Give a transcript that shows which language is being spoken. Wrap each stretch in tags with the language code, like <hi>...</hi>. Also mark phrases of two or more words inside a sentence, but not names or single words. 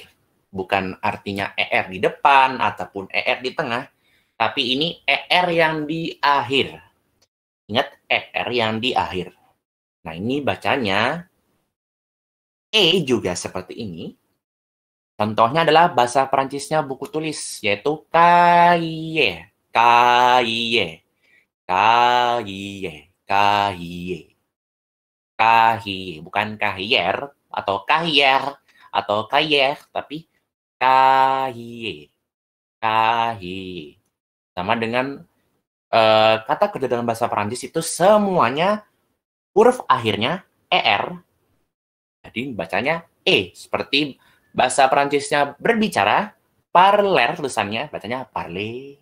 <id>Bukan artinya ER di depan ataupun ER di tengah, tapi ini ER yang di akhir. Ingat, ER yang di akhir. Nah, ini bacanya E juga seperti ini. Contohnya adalah bahasa Perancisnya buku tulis, yaitu cahier, cahier, cahier, cahier, cahier, bukan cahier atau cahier atau cahier, tapi cahier, cahier. Sama dengan kata kerja dalam bahasa Perancis itu semuanya huruf akhirnya ER, jadi bacanya E, seperti bahasa Perancisnya berbicara, parler tulisannya, bacanya parler.</id>